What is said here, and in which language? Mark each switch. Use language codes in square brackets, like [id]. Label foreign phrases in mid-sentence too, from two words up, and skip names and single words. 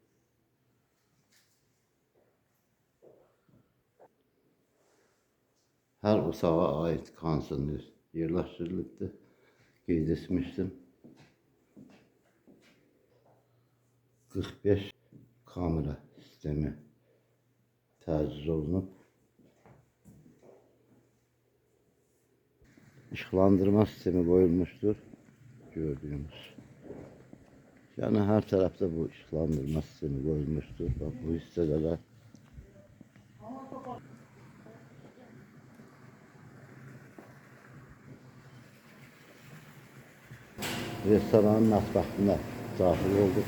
[az] Her otağa ait kondisioner yerləşdirilibdir. Qeyd etmişdim. 45 kamera sistemi təchiz olunub. [tr] Işıqlandırma sistemi koyulmuştur. Gördüğünüz. Yani her tarafta bu ışıklandırma sistemi koyulmuştur. Bak bu hissedeler. [az] Restoranın mətbəxinə daxil olduk.